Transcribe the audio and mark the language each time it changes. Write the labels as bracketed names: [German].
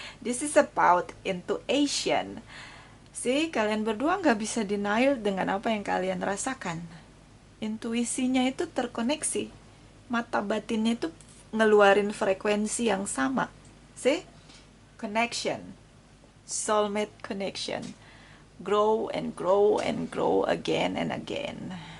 [English] This is about intuition. [Indonesian] See, kalian berdua nggak bisa denial dengan apa yang kalian rasakan. Intuisinya itu terkoneksi. Mata batinnya itu ngeluarin frekuensi yang sama. [English] See? Connection. Soulmate connection. Grow and grow and grow again and again.